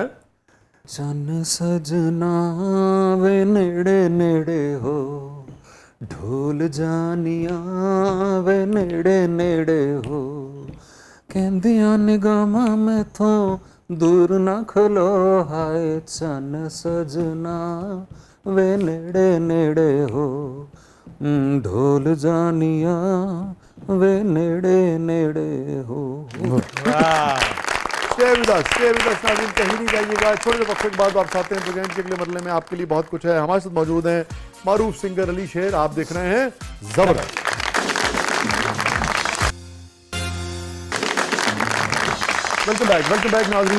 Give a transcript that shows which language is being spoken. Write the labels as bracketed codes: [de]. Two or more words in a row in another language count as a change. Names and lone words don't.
[pa] ਚੰਨ ਸਜਣਾ ਵੇ ਨੇੜੇ ਨੇੜੇ ਹੋ, ਢੋਲ ਜਾਨੀਆ ਵੇ ਨੇੜੇ ਨੇੜੇ ਹੋ, ਕਹਿੰਦੀਆਂ ਨਿਗਾਹਾਂ ਮੈਥੋਂ ਦੂਰ ਨਾ ਖਲੋ, ਹਾਏ ਚੰਨ ਸਜਣਾ ਵੇ ਨੇੜੇ ਨੇੜੇ ਹੋ, ਢੋਲ ਜਾਨੀਆ ਵੇ ਨੇੜੇ ਨੇੜੇ ਹੋ। [en] Stay with us [ur] ناظرین، کہیں نہیں جائیے گا. چھوٹے سے وقفے کے بعد واپس آتے ہیں پروگرام کے اگلے مرحلے میں. آپ کے لیے بہت کچھ ہے. ہمارے ساتھ موجود ہیں معروف سنگر علی شیر. آپ دیکھ رہے ہیں زبردست. [en] Welcome back [ur] नाज़रीन।